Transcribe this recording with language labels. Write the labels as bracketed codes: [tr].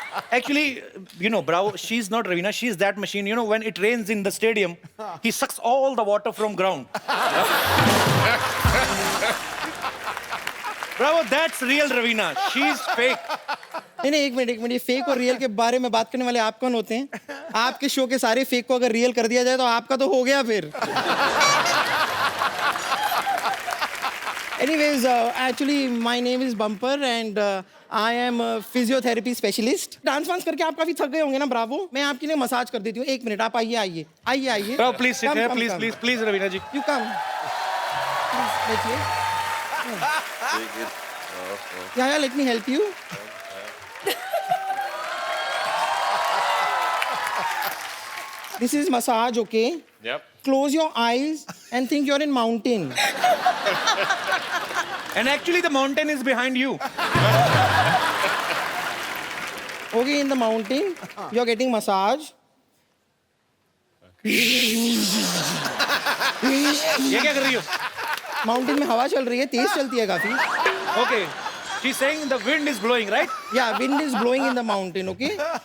[en] Actually, you know, Bravo, she's not Ravina. She's that machine. You know, when it rains in the stadium, he sucks all the water from ground. Bravo, that's real Ravina. She's fake. [hi] नहीं एक minute ये fake और real के बारे में बात करने वाले आप कौन होते हैं? आपके शो के सारे फेक को अगर रियल कर दिया जाए तो आपका तो हो गया फिर. [en] Anyways, actually my name is Bumper and I am a physiotherapy specialist. [hi] Dance वांस करके आप काफी थक गए होंगे ना ब्रावो? मैं आपके लिए मसाज कर देती हूँ. 1 मिनट आप आइए. [en] Bravo, please sit here. Please, Ravina ji. You come. [hi] बैठिए. [en] Yeah, let me help you. This is massage, okay? Yep. Close your eyes and think you're in mountain. And actually the mountain is behind you. Okay, in the mountain, you're getting massage. [hi] ये क्या कर रही हो? Mountain में हवा चल रही है, तेज चलती है काफी. [en] Okay. She's saying the wind is blowing, right? Yeah, wind is blowing in the mountain, okay?